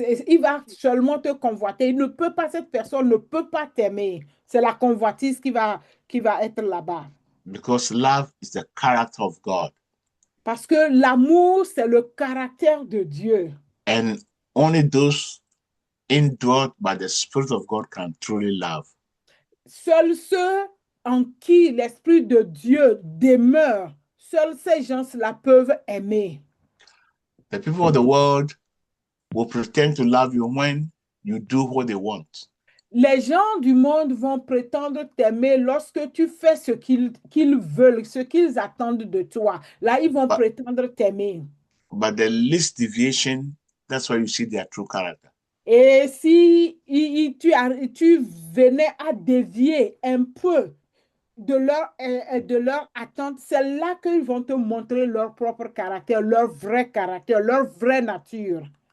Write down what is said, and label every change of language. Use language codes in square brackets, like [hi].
[fr] Il va seulement te convoiter. Cette personne ne peut pas t'aimer. C'est la convoitise qui va être là-bas. [en] Because love is the character of God. [fr] Parce que l'amour, c'est le caractère de Dieu. [en] And only those indwelt by the Spirit of God can truly love. [fr] Seuls ceux en qui l'Esprit de Dieu demeure, seuls ces gens-là peuvent aimer. [en] The people of the world will pretend to love you when you do what they want. [fr] Les gens du monde vont prétendre t'aimer lorsque tu fais ce qu'ils veulent, ce qu'ils attendent de toi. Là, ils vont prétendre t'aimer. [en] But the least deviation, that's why you see their true character. [fr] Et si tu venais à dévier un peu de leur attente, c'est là qu'ils vont te montrer leur propre caractère, leur vrai caractère, leur vraie nature.